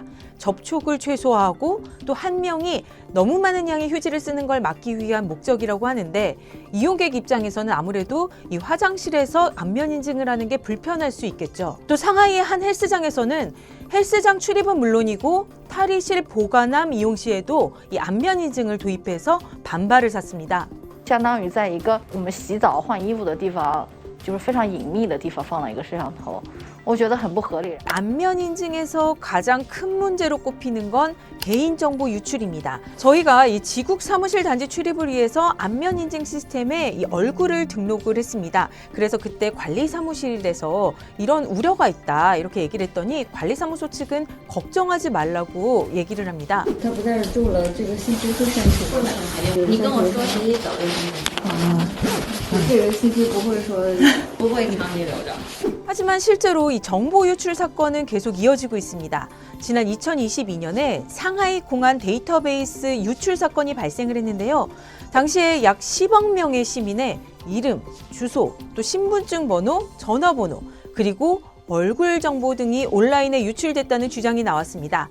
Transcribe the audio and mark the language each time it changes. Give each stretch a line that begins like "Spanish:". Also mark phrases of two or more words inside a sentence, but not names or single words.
Korean: 접촉을 최소화하고 또 한 명이 너무 많은 양의 휴지를 쓰는 걸 막기 위한 목적이라고 하는데 이용객 입장에서는 아무래도 이 화장실에서 안면 인증을 하는 게 불편할 수 있겠죠. 또 상하이의 한 헬스장에서는 헬스장 출입은 물론이고 탈의실 보관함 이용 시에도 이 안면 인증을 도입해서 반발을 샀습니다.
Chinese: 相当于在一个我们洗澡换衣服的地方，就是非常隐秘的地方放了一个摄像头，我觉得很不合理。
Korean: 안면 인증에서 가장 큰 문제로 꼽히는 건 개인정보 유출입니다. 저희가 이 지국 사무실 단지 출입을 위해서 안면 인증 시스템에 이 얼굴을 등록을 했습니다. 그래서 그때 관리사무실에서 이런 우려가 있다 이렇게 얘기를 했더니 관리사무소 측은 걱정하지 말라고 얘기를 합니다.
Chinese: 他不在这住了，这个信息会删除的。你跟我说谁走就行了。这个信息不会说不会长期留着。
Korean: 하지만 실제로 이 정보 유출 사건은 계속 이어지고 있습니다. 지난 2022년에 상하이 공안 데이터베이스 유출 사건이 발생을 했는데요. 당시에 약 10억 명의 시민의 이름, 주소, 또 신분증 번호, 전화번호, 그리고 얼굴 정보 등이 온라인에 유출됐다는 주장이 나왔습니다.